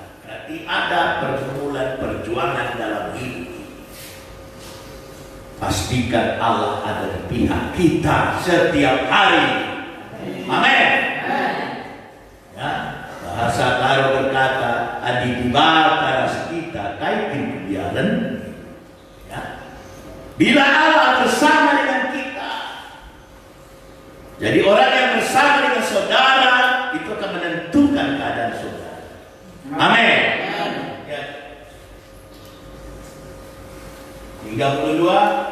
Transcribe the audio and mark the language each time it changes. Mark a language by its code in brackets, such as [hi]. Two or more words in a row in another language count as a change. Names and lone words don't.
[id] Berarti ada pergumulan perjuangan dalam hidup. Pastikan Allah ada di pihak kita setiap hari. Amin. Ya, bahasa Karo berkata, [btx] adi dibataras kita kaitin kebiaran. [id] Ya. Bila Allah bersama dengan kita, jadi orang yang bersama dengan saudara itu akan menentukan keadaan saudara. Amin. Ya. 32.